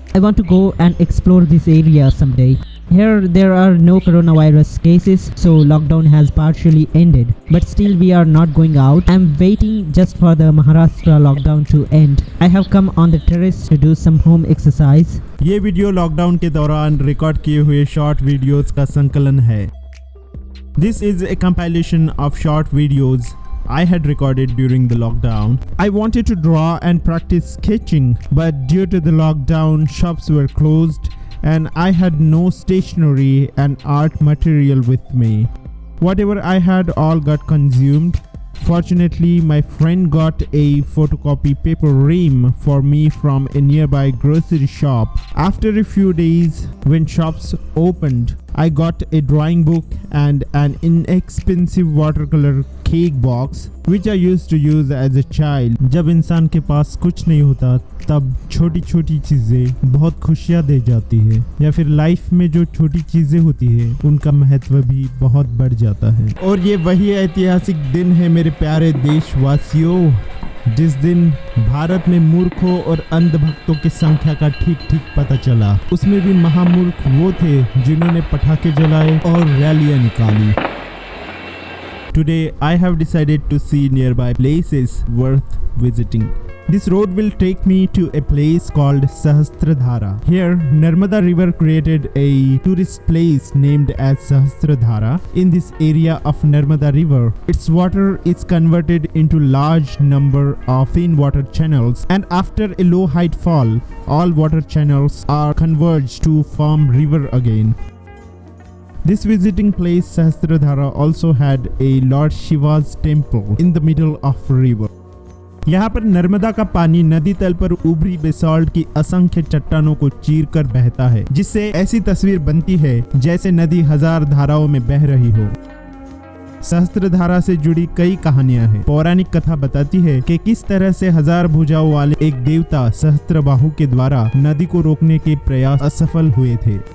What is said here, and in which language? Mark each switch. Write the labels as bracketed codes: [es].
[en] I want to go and explore this area someday. Here there are no coronavirus cases, so lockdown has partially ended. But still we are not going out. I'm waiting just for the Maharashtra lockdown to end. I have come on the terrace to do some home exercise. [hi] ये video lockdown के दौरान record किए हुए short videos का संकलन है. [en] This is a compilation of short videos I had recorded during the lockdown. I wanted to draw and practice sketching, but due to the lockdown, shops were closed and I had no stationery and art material with me. Whatever I had all got consumed. Fortunately, my friend got a photocopy paper ream for me from a nearby grocery shop. After a few days, when shops opened, I got a drawing book and an inexpensive watercolor cake box which I used to use as a child. [hi] जब इंसान के पास कुछ नहीं होता तब छोटी छोटी चीज़ें बहुत खुशियाँ दे जाती है, या फिर लाइफ में जो छोटी चीज़ें होती है उनका महत्व भी बहुत बढ़ जाता है. और ये वही ऐतिहासिक दिन है मेरे प्यारे देशवासियों, जिस दिन भारत में मूर्खों और अंधभक्तों की संख्या का ठीक ठीक पता चला. उसमें भी महामूर्ख वो थे जिन्होंने पटाखे जलाए और रैलियां निकाली. [en] Today I have decided to see nearby places worth visiting. This road will take me to a place called Sahastradhara. Here, Narmada River created a tourist place named as Sahastradhara. In this area of Narmada River, its water is converted into large number of thin water channels, and after a low height fall, all water channels are converged to form river again. This visiting place Sahastradhara also had a Lord Shiva's temple in the middle of river. [hi] यहाँ पर नर्मदा का पानी नदी तल पर उभरी basalt की असंख्य चट्टानों को चीर कर बहता है, जिससे ऐसी तस्वीर बनती है जैसे नदी हजार धाराओं में बह रही हो. सहस्त्रधारा से जुड़ी कई कहानियां हैं. पौराणिक कथा बताती है कि किस तरह से हजार भुजाओं वाले एक देवता सहस्त्रबाहु के द्वारा नदी को रोकने के प्रयास असफल हुए थे.